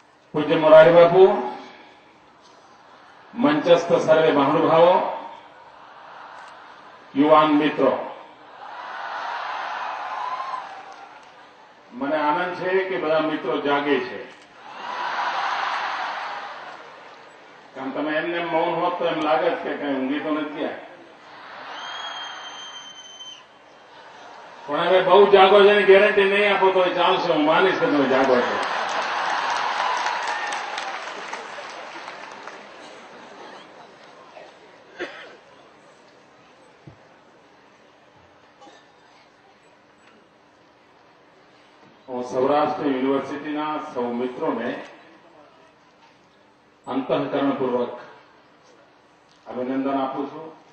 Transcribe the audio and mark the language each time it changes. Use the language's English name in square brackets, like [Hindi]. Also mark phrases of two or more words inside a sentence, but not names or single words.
[Hindi] पूज्य मोरारी बापू, मंचस्थ सर्वे महानुभावों, युवान मित्रों, [Gujarati] મને આનંદ છે કે બધા મિત્રો જાગે છે. કારણ તમે એમને મૌન હોત તો એમ લાગે કે કઈ ઊંઘી તો નથી આ. પણ હવે બહુ જાગો છે એની ગેરંટી નહીં આપો તો ચાલશે. હું માનીશ કે તમે જાગો છો. સૌરાષ્ટ્ર યુનિવર્સિટી સૌ મિત્રો ને અંતઃકરણપૂર્વક અભિનંદન આપું છું.